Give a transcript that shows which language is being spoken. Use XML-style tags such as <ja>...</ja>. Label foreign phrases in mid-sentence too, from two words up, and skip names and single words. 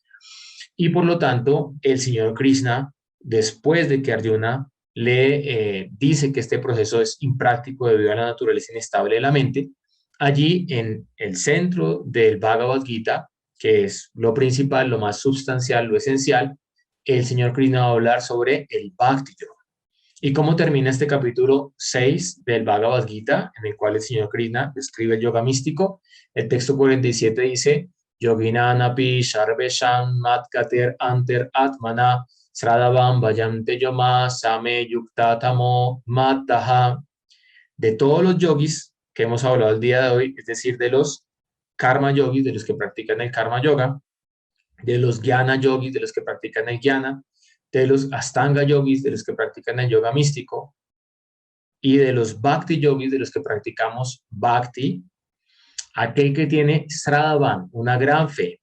<es>Y por lo tanto, el señor Krishna, después de que Arjuna le dice que este proceso es impráctico debido a la naturaleza inestable de la mente, allí en el centro del Bhagavad Gita, que es lo principal, lo más sustancial, lo esencial, el señor Krishna va a hablar sobre el Bhakti Yoga. ¿Y cómo termina este capítulo 6 del Bhagavad Gita, en el cual el señor Krishna describe el yoga místico? El texto 47 dice,</es> <sa>योगिनामपि सर्वेषां मद्गतेन अन्तर् आत्मना श्रद्धावान् भजते यो मां स मे युक्त तमो मतः.</sa> <es>De todos los yogis que hemos hablado el día de hoy, es decir, de los karma yogis, de los que practican el karma yoga, de los jnana yogis, de los que practican el jnana, de los astanga yogis, de los que practican el yoga místico, y de los bhakti yogis, de los que practicamos bhakti, aquel que tiene sradavan, una gran fe.</es>